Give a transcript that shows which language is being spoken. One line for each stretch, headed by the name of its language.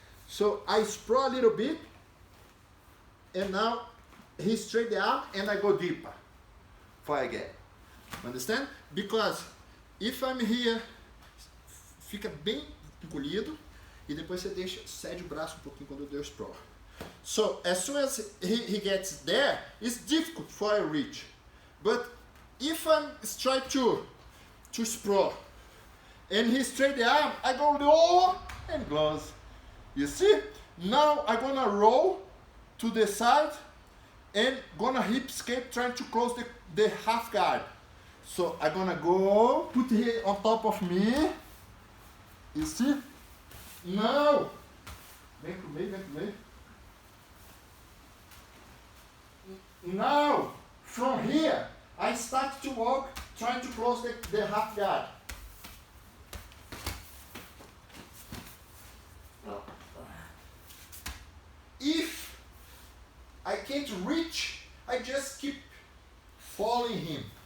English: So I sprawl a little bit, and now he straight the arm and I go deeper. before I get. Understand? Because if I'm here,
Portuguese: fica bem encolhido e depois você deixa, cede o braço um pouquinho quando eu dei o sprawl.
English: So as soon as he gets there, it's difficult for I reach. But if I'm trying to sprawl and he straight the arm, I go low and close. You see? Now I'm gonna roll to the side and gonna hip escape trying to close the half guard. So I'm gonna go, put it on top of me. You see? Now,
Portuguese: vem pro meio, vem pro meio.
English: Now, from here, I start to walk, trying to close the half guard. If I can't reach, I just keep following him.